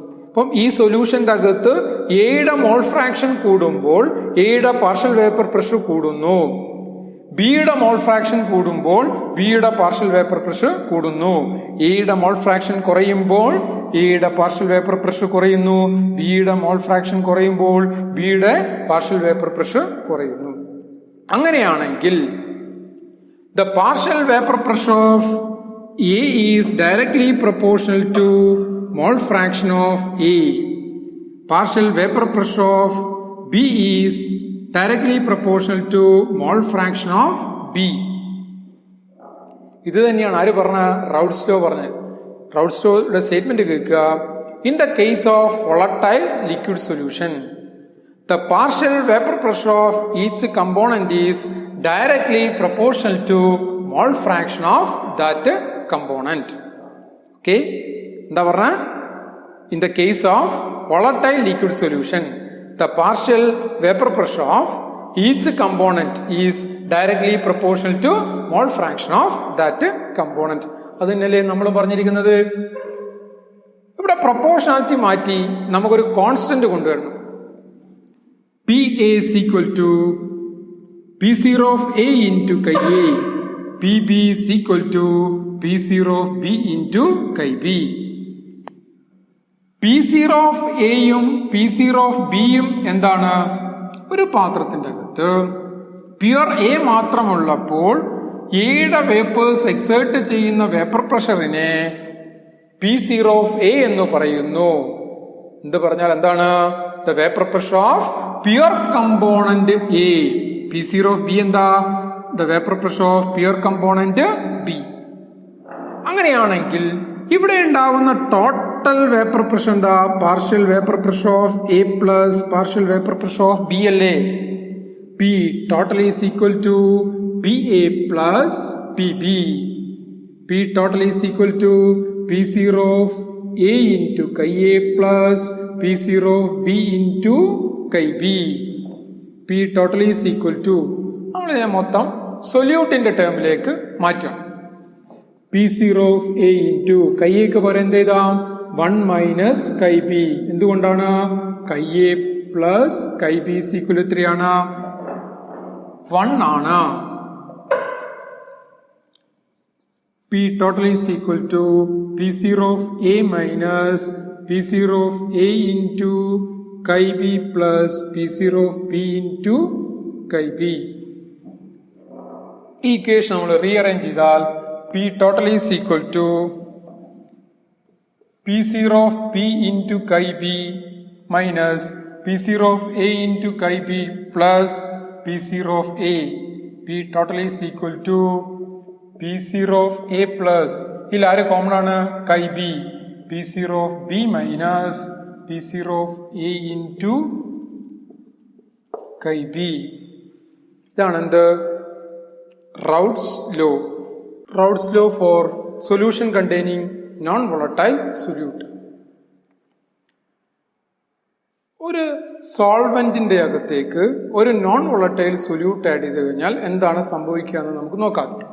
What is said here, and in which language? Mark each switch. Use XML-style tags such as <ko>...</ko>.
<ml>അപ്പം ഈ സൊല്യൂഷന്റെ അകത്ത് എയുടെ മോൾ ഫ്രാക്ഷൻ കൂടുമ്പോൾ എയുടെ പാർഷ്യൽ വേപ്പർ പ്രഷർ കൂടുന്നു, ബിയുടെ മോൾ ഫ്രാക്ഷൻ കൂടുമ്പോൾ ബിയുടെ പാർഷ്യൽ വേപ്പർ പ്രഷർ കൂടുന്നു. എയുടെ മോൾ ഫ്രാക്ഷൻ കുറയുമ്പോൾ എയുടെ പാർഷ്യൽ വേപ്പർ പ്രഷർ കുറയുന്നു, ബിയുടെ മോൾ ഫ്രാക്ഷൻ കുറയുമ്പോൾ ബിയുടെ പാർഷ്യൽ വേപ്പർ പ്രഷർ കുറയുന്നു. അങ്ങനെയാണെങ്കിൽ</ml> <en>the partial vapor pressure of A is directly proportional to mole fraction of A. Partial vapor pressure of B is directly proportional to mole fraction of B.</en> <ml>ഇത് തന്നെയാണ് ആര് പറഞ്ഞ? റൗഡ്സ് law പറഞ്ഞത്. റൗഡ്സ് ലോയുടെ statement കേൾക്കുക.</ml> <en>In the case of volatile liquid solution, the partial vapor pressure of each component is directly proportional to mole fraction of that component. Okay,</en> <ml>എന്താ പറഞ്ഞ?</ml> <en>In the case of volatile liquid solution, the partial vapor pressure of each component is directly proportional to mole fraction of that component.</en> <ml>അത് തന്നെയല്ലേ നമ്മൾ പറഞ്ഞിരിക്കുന്നത്. ഇവിടെ proportionality മാറ്റി നമുക്കൊരു constant കൊണ്ടുവരണം.</ml> <en>P A is equal to P0 of A into chi A. PB is equal to P0 of B into chi B.</en> <ml>P0 of A യും P0 of B യും എന്താണ്? ഒരു പാത്രത്തിന്റെ അകത്ത് പ്യുർ എ മാത്രമുള്ളപ്പോൾ എയുടെ വേപ്പേഴ്സ് എക്സേർട്ട് ചെയ്യുന്ന vapour പ്രഷറിനെ P0 of A എന്ന് പറയുന്നു. എന്ത് പറഞ്ഞാൽ എന്താണ്?</ml> <en>The vapour pressure of pure component A. P0 of B</en> <ml>എന്താ?</ml> <en>The vapour pressure of pure component B.</en> <ml>അങ്ങനെയാണെങ്കിൽ ഇവിടെ ഉണ്ടാകുന്ന ടോട്ടൽ വേപ്പർ പ്രഷർ എന്താ?</ml> <en>partial vapour pressure of A plus partial vapour pressure of B</en> <ml>അല്ലേ?</ml> <en>P total is equal to P A plus P B. P total is equal to P0 of A into chi A plus P0 of B into chi B. P total is equal to</en> <ml>നമ്മളിതിനെ മൊത്തം സൊല്യൂട്ടിന്റെ ടേമിലേക്ക് മാറ്റാം. P0 of A into chi A ക്ക് പകരം എന്ത് ചെയ്താം? 1 minus chi B. എന്തുകൊണ്ടാണ്?</ml> <en>chi A plus chi B is equal to 3 ആണ്. 1 ആണ്. P total is equal to P0 of A minus P0 of A into chi B plus P0 of B into chi B.</en> <ml>ഈ equation നമ്മൾ rearrange ചെയ്താൽ</ml> <en>P total is equal to P0 of B into chi B minus P0 of A into chi B plus P0 of A. P total is equal to P0 of A plus</en> <ml>ഇതിൽ ആര് common ആണ്?</ml> <en>chi B. P0 of B minus P0 of A into chi B.</en> <ml>ഇതാണ് എന്ത്? Routes law.</ml> <en>Raoult's law for solution containing non volatile solute.</en> <ml>ഒരു സോൾവെന്റിന്റെ അകത്തേക്ക് ഒരു non volatile solute add ചെയ്ത് കഴിഞ്ഞാൽ എന്താണ് സംഭവിക്കുക എന്ന് നമുക്ക് നോക്കാം.</ml>